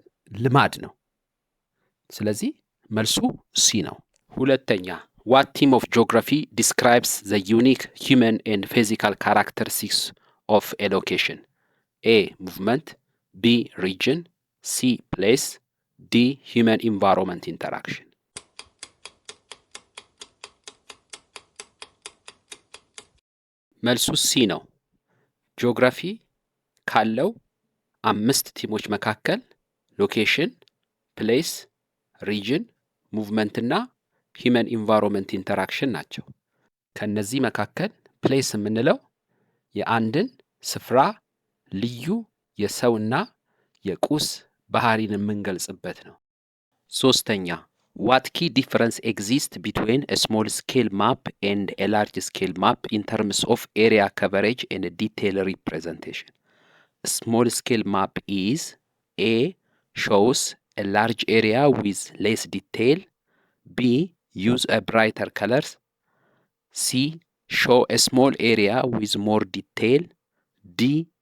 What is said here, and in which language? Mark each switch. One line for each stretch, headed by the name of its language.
Amharic: ልማድ ነው። ስለዚህ መልሱ ሲ ነው። ሁለተኛ
English: what team of geography describes the unique human and physical characteristics of a location? A. movement, B. region, C. place, D. human environment interaction.
Amharic: መልሱ ሲ ነው። ጂኦግራፊ ካለው 5 ቲሞች መካከል ሎኬሽን፣ ፕሌስ፣ ሪጅን፣ ሙቭመንት እና ሂመን ኢንቫይሮንመንት ኢንተራክሽን ናቸው። ከነዚህ መካከል ፕሌስ የምንለው የአንድን ስፍራ ልዩ የሰውና የቁስ ባህሪን የምንገልጽበት ነው። ሶስተኛ
English: what key difference exists between a small scale map and a large scale map in terms of area coverage and detail representation? A small scale map is A. shows a large area with less detail, B. use a brighter colors, C. show a small area with more detail, D.